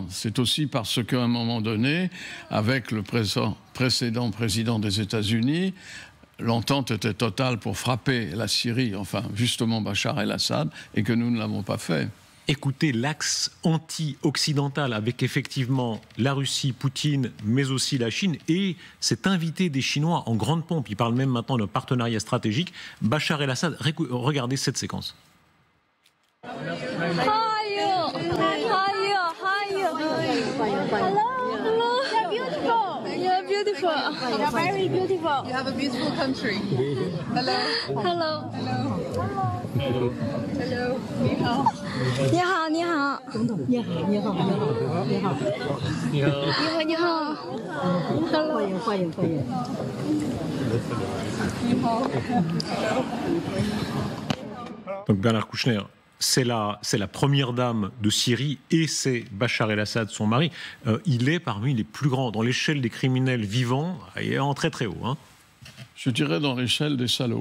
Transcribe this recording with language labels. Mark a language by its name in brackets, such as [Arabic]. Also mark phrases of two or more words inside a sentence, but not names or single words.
[French] C'est aussi parce qu'à un moment donné, avec le précédent président des États-Unis, l'entente était totale pour frapper la Syrie, enfin justement Bachar el-Assad, et que nous ne l'avons pas fait. Écoutez l'axe anti-occidental avec effectivement la Russie, Poutine, mais aussi la Chine et cet invité des Chinois en grande pompe. Il parle même maintenant d'un partenariat stratégique. Bachar el-Assad, regardez cette séquence. [English] Beautiful. You're very beautiful. You have a beautiful country. Hello. Hello. Hello. Hello. 你好。 [Chinese] 你好，你好。你好，你好，你好，你好。你好。你好，你好。Hello。欢迎，欢迎，欢迎。你好。 [French] Donc Bernard Kouchner, c'est la première dame de Syrie et c'est Bachar el-Assad, son mari. Il est parmi les plus grands. Dans l'échelle des criminels vivants, il est en très très haut. Hein. Je dirais dans l'échelle des salauds.